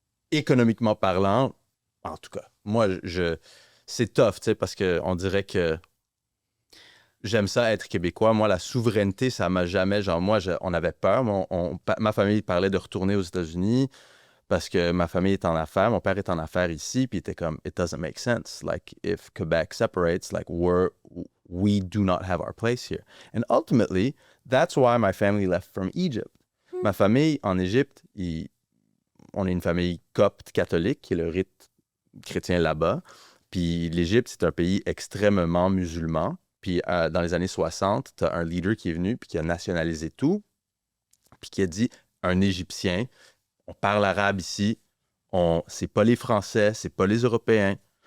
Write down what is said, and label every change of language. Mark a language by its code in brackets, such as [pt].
[fr] Économiquement parlant, en tout cas, moi, c'est tough, tu sais, parce qu'on dirait que j'aime ça être québécois. Moi, la souveraineté, ça m'a jamais... Genre, moi, on avait peur. Ma famille parlait de retourner aux États-Unis parce que ma famille est en affaires. Mon père est en affaires ici, puis il était comme, [en] it doesn't make sense. Like, if Quebec separates, like, we do not have our place here. And ultimately, that's why my family left from Egypt. [fr] Ma famille en Égypte, on est une famille copte catholique, qui est le rite chrétien là-bas. Puis l'Égypte, c'est un pays extrêmement musulman. Puis dans les années 60, tu as un leader qui est venu puis qui a nationalisé tout, puis qui a dit, un Égyptien, on parle arabe ici, c'est pas les Français, c'est pas les Européens.